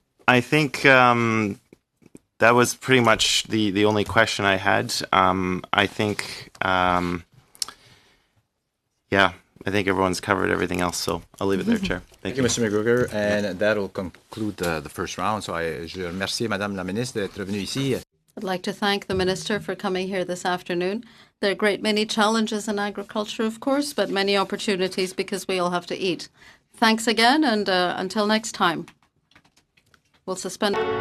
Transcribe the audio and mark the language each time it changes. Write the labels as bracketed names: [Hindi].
[English] I think that was pretty much the only question I had. I think, I think everyone's covered everything else, so I'll leave it there, Chair. Thank you, Mr. McGregor, and that will conclude the first round. [French] So je remercie Madame la Ministre d'être venue ici. [English] I'd like to thank the Minister for coming here this afternoon. There are a great many challenges in agriculture, of course, but many opportunities because we all have to eat. Thanks again, and until next time. We'll suspend.